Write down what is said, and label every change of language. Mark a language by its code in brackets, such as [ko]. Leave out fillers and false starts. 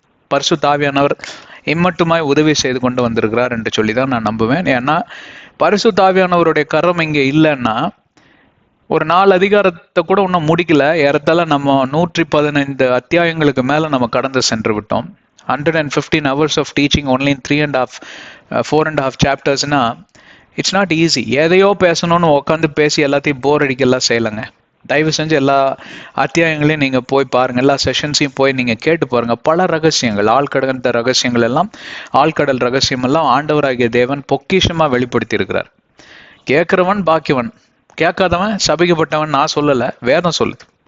[ta] பரிசுத்த ஆவியானவர் இம்மட்டுமாய் உதவி செய்து கொண்டு வந்திருக்கிறார் என்று சொல்லி தான் நான் நம்புவேன். ஏன்னா பரிசுத்த ஆவியானவருடைய கரம் இங்கே இல்லைன்னா ஒரு 4 அதிகாரத்தை கூட இன்னும் முடிக்கல. ஏறத்தாழ நம்ம 115 அத்தியாயங்களுக்கு மேல நம்ம கடந்து சென்று விட்டோம். [en] 115 hours of teaching only in 4.5 chaptersனா it's not easy. [ta] எதையோ பேசணும்னு உட்காந்து பேசி எல்லாத்தையும் போர் அடிக்கலாம் செய்யலைங்க. தயவு செஞ்சு எல்லா அத்தியாயங்களையும் நீங்க போய் பாருங்க, எல்லா செஷன்ஸையும் போய் நீங்க கேட்டு பாருங்க. பல ரகசியங்கள், ஆழ்கடந்த ரகசியங்கள் எல்லாம், ஆழ்கடல் ரகசியம் எல்லாம் ஆண்டவராகிய தேவன் பொக்கிஷமா வெளிப்படுத்தி இருக்கிறார். கேட்கிறவன் பாக்கியவன், கேட்காதவன் சபிக்கப்பட்டவன். நான் சொல்லல, வேதம் சொல்லுது.